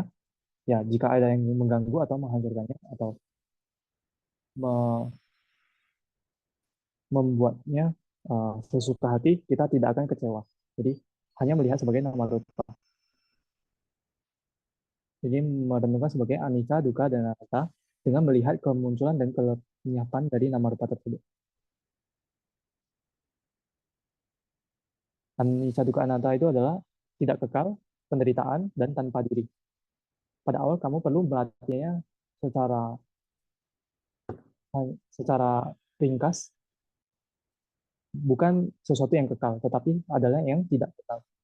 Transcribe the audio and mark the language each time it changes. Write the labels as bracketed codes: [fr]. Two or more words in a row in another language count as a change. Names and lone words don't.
[id] Ya, jika ada yang mengganggu atau menghancurkannya atau membuatnya sesuka hati, kita tidak akan kecewa. Jadi hanya melihat sebagai [pi] nama rupa. [id] Jadi merenungkan sebagai [pi] anicca, dukkha, [id] dan anatta dengan melihat kemunculan dan kelenyapan dari [pi] nama rupa [id] tersebut. [pi] Anicca, dukkha, anatta [id] itu adalah tidak kekal, penderitaan, dan tanpa diri. Pada awal kamu perlu melatihnya secara ringkas, bukan sesuatu yang kekal, tetapi adalah yang tidak kekal.